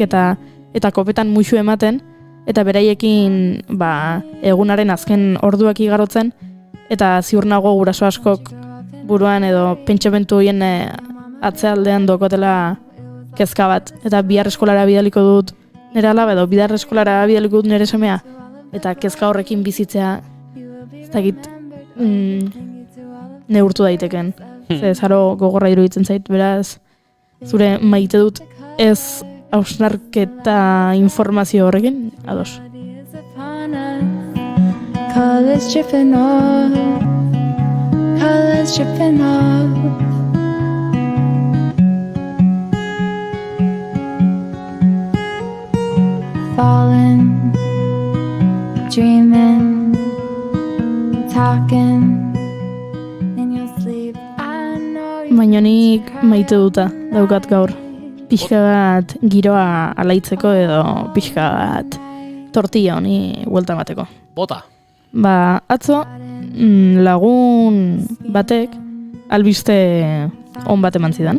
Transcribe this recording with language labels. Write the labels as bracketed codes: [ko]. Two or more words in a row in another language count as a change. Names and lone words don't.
[eu] eta kopetan muxu ematen, eta beraiekin egunaren azken orduak igarotzen, eta ziur nago guraso askok buruan edo pentsamentu horien atzealdean dokotela kezka bat, eta bihar eskolara bidaliko dut nire alaba edo bihar eskolara bidaliko dut nire semea, eta kezka horrekin bizitzea ez dakit neurtu daiteken. Ze zaro gogorra iruditzen zait, beraz, zure maite dut ez hausnarketa informazio horrekin, ados. [en] Colors dripping off, colors dripping off. Falling, dreaming, talking. [eu] Baina nik maite duta daukat gaur. Pixka bat giroa alaitzeko edo pixka bat tortilla honi huelta emateko. Bota. Atzo lagun batek albiste on bat eman zidan.